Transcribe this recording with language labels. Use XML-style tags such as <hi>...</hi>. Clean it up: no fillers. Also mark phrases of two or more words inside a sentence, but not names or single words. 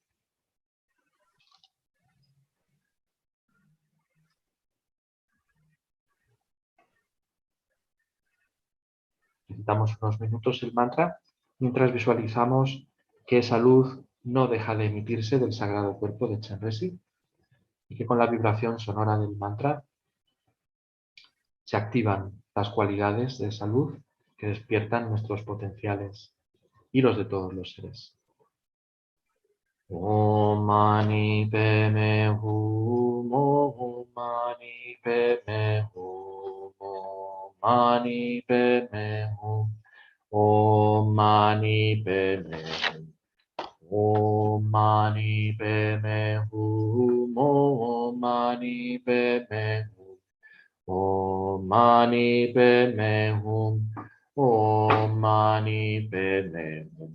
<es>Recitamos unos minutos el mantra mientras visualizamos que esa luz no deja de emitirse del sagrado cuerpo de Chenrezig y que con la vibración sonora del mantra se activan las cualidades de esa luz que despiertan nuestros potenciales y los de todos los seres.</es> <sa>Om Mani Padme Hum, Om Mani Padme Hum, Om Mani Padme Hum, Om Mani Padme Hum, Om Mani Padme Hum, Om Mani Padme Hum, Om Mani Padme Hum, Om Mani Padme Hum.</sa>